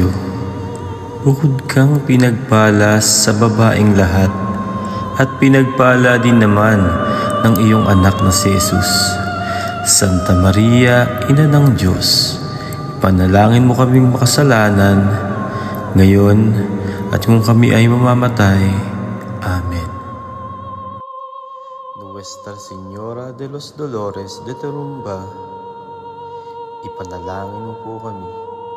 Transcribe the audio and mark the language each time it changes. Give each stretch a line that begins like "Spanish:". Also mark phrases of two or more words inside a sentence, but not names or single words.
Filipino: Bukod kang pinagpala sa babaeng lahat, at pinagpala din naman ng iyong anak na si Jesus. Santa Maria, Ina ng Diyos, panalangin mo kaming makasalanan, ngayon at kung kami ay mamamatay. Amen. Nuestra Señora de los Dolores de Turumba, ipanalangin mo po kami.